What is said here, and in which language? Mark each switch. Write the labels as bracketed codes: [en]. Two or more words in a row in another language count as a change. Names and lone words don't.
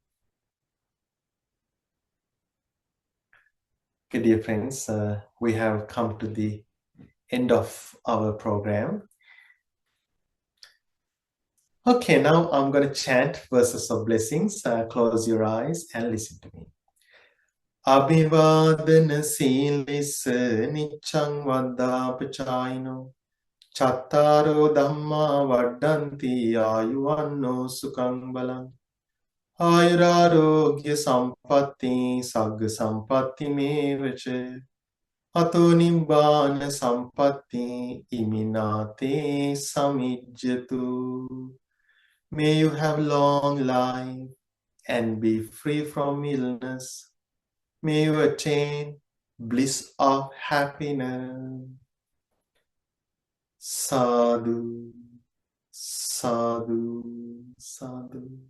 [en] Okay, dear friends, we have come to the end of our program. Okay, now I'm going to chant verses of blessings. Close your eyes and listen to me. [pi] Abhivadana silisa nichang vaddapachayino chattaro dhamma vaddanti ayuvanno sukhang balang ayurarogya sampatti sagga sampatti mevacha ato nibbana sampatti iminate samijjatu. [en] May you have long life and be free from illness. May you attain bliss of happiness. [pi] Sadhu, sadhu, sadhu.